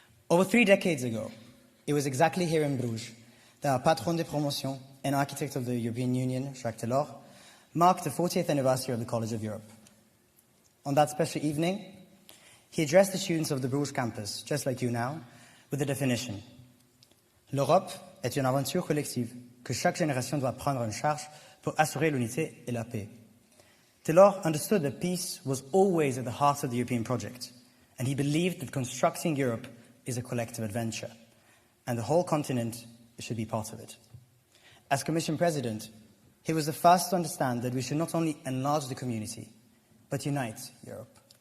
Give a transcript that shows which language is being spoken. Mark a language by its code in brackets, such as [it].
[en] Over 3 decades ago, it was exactly here in Bruges that our patron de promotion and architect of the European Union, Jacques Delors, marked the 40th anniversary of the College of Europe. On that special evening, he addressed the students of the Bruges campus, just like you now, with the definition. [fr] L'Europe est une aventure collective que chaque génération doit prendre en charge pour assurer l'unité et la paix. [en] Delors understood that peace was always at the heart of the European project, and he believed that constructing Europe is a collective adventure, and the whole continent should be part of it. As Commission President, he was the first to understand that we should not only enlarge the community, but unite Europe.